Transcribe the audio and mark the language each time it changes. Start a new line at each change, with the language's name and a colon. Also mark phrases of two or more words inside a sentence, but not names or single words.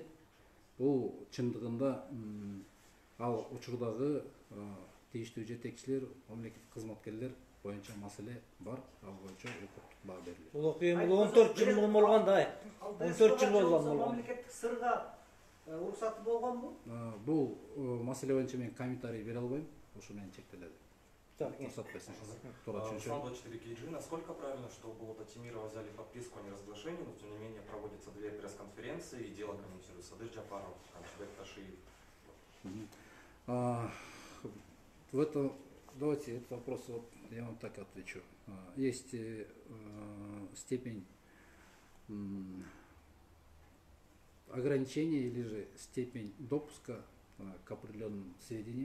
Kyrgyz: Бул чындыгында ал учурдагы тийиштүү жетекчилер, мамлекеттик кызматкерлер боюнча маселе бар, ал боюнча укуктук баа берилет. Бул окуя 14 жыл мурун болгон да. 14 жыл болгон. Мамлекеттик сырга уруксаты болгонбу? Бул маселе боюнча мен комментарий бере албайм. Ошо менен чектелет. Уруксат берсеңиз. Руслан 24 KG.
Russian: Насколько правильно, что Болото Темирова взяли подписку о неразглашении, но тем не менее проводятся две пресс-конференции и дело комментирует Садыр Джапаров, Камчыбек Ташиев? В этом, давайте этот вопрос я вам так отвечу. Есть степень ограничения или же степень допуска к определенным сведениям.